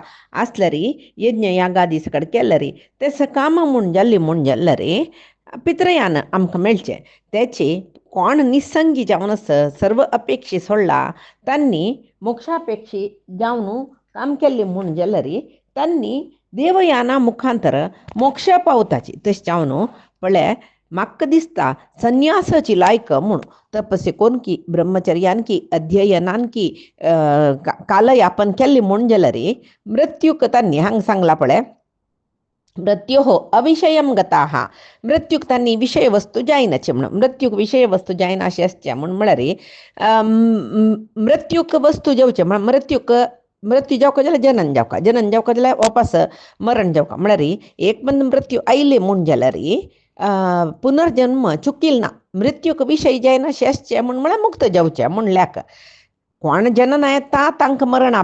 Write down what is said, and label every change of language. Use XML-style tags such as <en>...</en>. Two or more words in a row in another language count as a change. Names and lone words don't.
<kok>आसल्यार यज्ञ यागादी सकड केल्यार ते सकाम म्हूण जाल्यार पित्रयान आमकां मेळचें तेचे कोण निसंगी जावन सर्व अपेक्षे सोडला तांणी मोक्षापेक्षी जावन काम केल्लें म्हूण जाल्यार तांणी देवयाना मुखांतर मोक्ष पावताची तशें जावन पळय म्हाका दिसता संन्यासाची लायक म्हूण तपसे कोण की ब्रह्मचर्यान की अध्ययनान की कालयापन केल्लें म्हूण जाल्यार मृत्यूक तांणी हांगा सांगला पळय</kok> <sa>मृत्योः अविषयं गताः</sa> <kok>मृत्यूक तांणी विषय वस्तू जायनाचे म्हणून मृत्यूक विषय वस्तू जायना अशें आसचें म्हूण म्हळ्यार मृत्यूक वस्तू जेवचें मृत्यू जावका जाल्यार जनन जावका जाल्यार वापस मरण जावका म्हळ्यार एक बंद मृत्यू आयले म्हूण जाल्यार पुनर्जन्म चुकील ना मृत्यूक विशय जायना अशें आसचें म्हूण म्हळ्यार मुक्त जावचें म्हणल्याक कोण जनन येता तांकां मरणा</kok>